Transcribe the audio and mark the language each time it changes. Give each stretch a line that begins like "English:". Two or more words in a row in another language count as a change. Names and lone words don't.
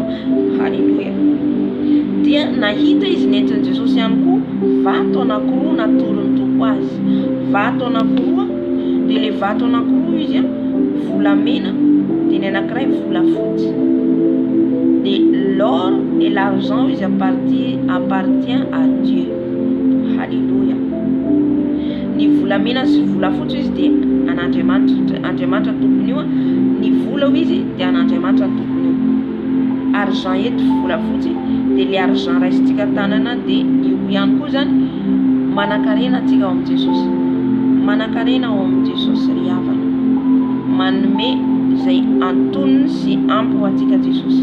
Malagasy: Halleluja. Dia nahita izy nentin'i Jesosy ihany koa vato anankiroa natorony toko azy. Vato anankiroa, dia ilay vato anankiroa izy volamena dia ny anankiray volafotsy.
French: Dia l'or et l'argent izy appartient à Dieu.
Malagasy: Halleluja. Ny volamena sy volafotsy izy dia an'Andriamanitra tompony io, ny vola izy dia an'Andriamanitra tompony io. Argent eto volafotsy dia le argent raisitsika tanana dia io ihany koa zany manakarena atsika ao amin'ny Jesosy, manakarena ao amin'ny Jesosy ry havana, manome zay antonony sy ampy ho atsika Jesosy.